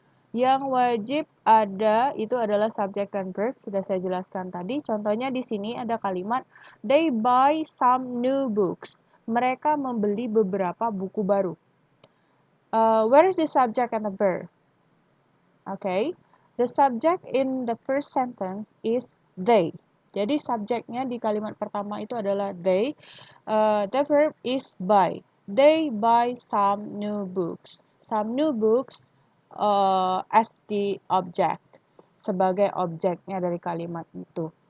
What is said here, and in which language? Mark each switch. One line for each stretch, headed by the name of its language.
Indonesian: Yang wajib ada itu adalah subject dan verb, sudah saya jelaskan tadi. Contohnya di sini ada kalimat
English: they buy some new books.
Indonesian: Mereka membeli beberapa buku baru.
English: Where is the subject and the verb? Okay, the subject in the first sentence is they.
Indonesian: Jadi subjeknya di kalimat pertama itu adalah they.
English: The verb is buy. They buy some new books. Some new books as the object,
Indonesian: sebagai objeknya dari kalimat itu.